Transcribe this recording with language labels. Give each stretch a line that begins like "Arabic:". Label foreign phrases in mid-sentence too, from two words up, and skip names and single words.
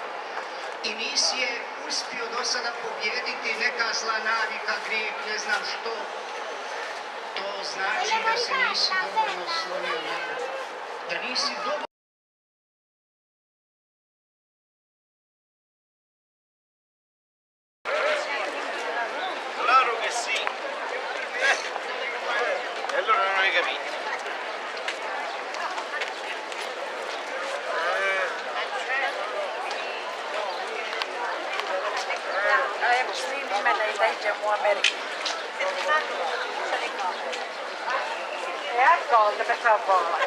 Croatian: i nisi je uspio do sada pobijediti, neka zla navika, grijeh, ne znam što, to znači da se nisi dovoljno slonio na Boga, da nisi dovoljno.
Italian: Claro che sì. E allora non hai capito.
Croatian: Evo, snimi mene i da idemo u Ameriku.
Italian: Ecco, per favore.